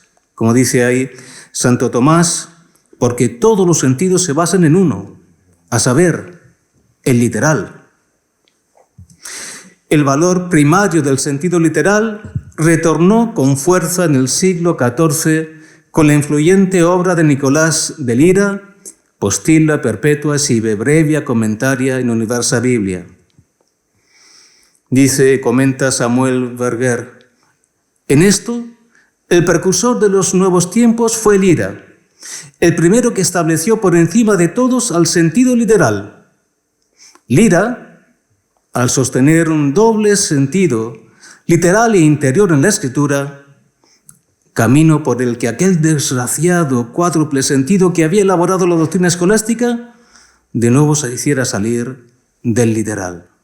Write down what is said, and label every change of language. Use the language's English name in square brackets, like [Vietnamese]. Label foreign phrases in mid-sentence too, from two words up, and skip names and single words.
[Spanish] Como dice ahí Santo Tomás, porque todos los sentidos se basan en uno, a saber, el literal. El valor primario del sentido literal retornó con fuerza en el siglo XIV con la influyente obra de Nicolás de Lira, Postilla Perpetua sive brevia commentaria in universa Biblia. Comenta Samuel Berger, en esto, el precursor de los nuevos tiempos fue Lira, el primero que estableció por encima de todos al sentido literal. Lira, al sostener un doble sentido, literal e interior en la Escritura, camino por el que aquel desgraciado cuádruple sentido que había elaborado la doctrina escolástica, de nuevo se hiciera salir del literal.